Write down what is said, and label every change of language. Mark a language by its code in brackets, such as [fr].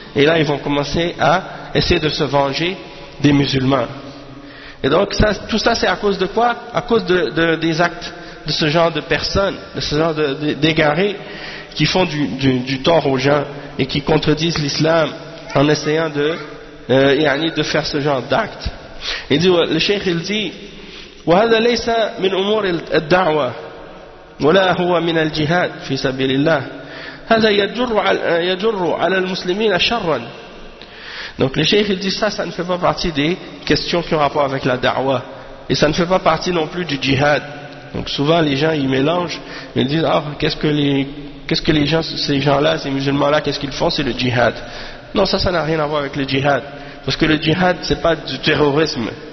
[fr] Et là ils vont commencer à essayer de se venger des musulmans. Et donc ça, tout ça c'est à cause de quoi? À cause des actes de ce genre de personnes, de ce genre d'égarés qui font du tort aux gens et qui contredisent l'islam en essayant de faire ce genre d'actes. Il dit, le cheikh il dit, [ar] وَهَذَا لَيْسَ مِنْ أُمُورِ الدَّعْوَةِ ولا هو من الجهاد في سبيل الله هذا يجر على المسلمين شرا. [fr] Donc le cheikh il dit ça ne fait pas partie des questions qui ont rapport avec la da'wah et ça ne fait pas partie non plus du jihad. Donc souvent les gens ils mélangent, ils disent ah, ces musulmans là qu'est-ce qu'ils font, c'est le jihad. Non, ça n'a rien à voir avec le jihad, parce que le jihad c'est pas du terrorisme.